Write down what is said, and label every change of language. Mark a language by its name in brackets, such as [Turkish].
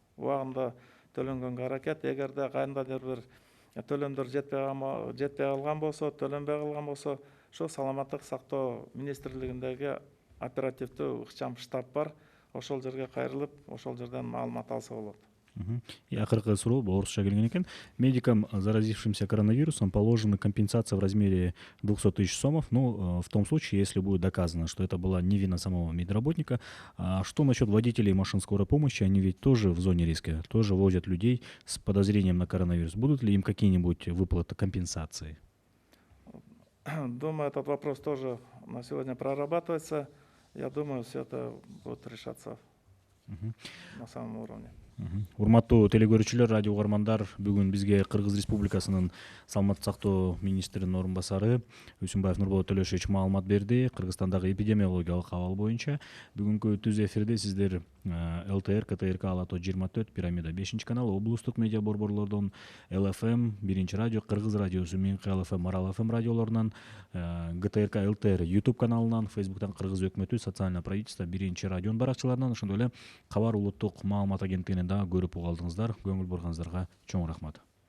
[Kyrgyz] Убагында төлөнгөнгө аракет. Эгерде кандайдыр бир төлөмдөр жетпей калган болсо, төлөнбөй калган болсо, ошо саламаттык сактоо министрлигиндеги оперативдүү ыкчам штаб бар. Ошол жерге кайрылып, ошол жерден маалымат алса болот. И акыркы суроо орусча келген экен. [Russian] Медикам, заразившимся коронавирусом, положена компенсация в размере 200 000 сомов, но в том случае, если будет доказано, что это была не вина самого медработника. А что насчет водителей машин скорой помощи? Они ведь тоже в зоне риска, тоже возят людей с подозрением на коронавирус. Будут ли им какие-нибудь выплаты компенсации? Думаю, этот вопрос тоже на сегодня прорабатывается. Я думаю, все это будет решаться на самом уровне. [Kyrgyz] Урматтуу телекөрүүчүлөр, радио угармандар, бүгүн бизге Кыргыз Республикасынын саламаттык сактоо министринин орун басары Үсүнбаев Нурболот Төлөшевич маалымат берди Кыргызстандагы эпидемиологиялык абал боюнча. Бүгүнкү түз эфирде сиздер ЛТР, КТРК, Алато 24, Пирамида 5 канал, облустук медиа борборлордон, ЛФМ, 1 радио, Кыргыз радиосу, Минкы ЛФМ, Марал ФМ радиолорунан, ГТРК, ЛТР YouTube каналынан, Фейсбуктан Кыргыз өкмөтү, социальное правительство 1 радионун баракчаларынан, ошондой эле Кабар улуттук маалымат агенттигинен дагы көрүп уга алдыңыздар. Көңүл бурганыңыздарга чоң рахмат.